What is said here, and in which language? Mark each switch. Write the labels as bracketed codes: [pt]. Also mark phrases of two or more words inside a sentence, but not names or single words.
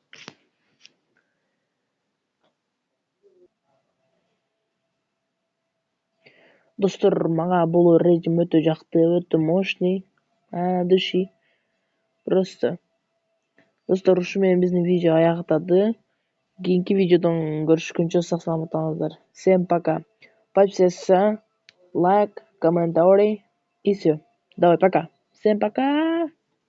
[ky] Достор, мага бул режим өтө жакты, өтө мощный. [ru] Души. Просто. [ky] Достор, ушу менен биздин видео аягатады. Кийинки видеодон көрүшкөнчө сак саламаттаңыздар. [ru] Всем пока. Подписаться, лайк, комментарий и все. Давай, пока. Всем пока.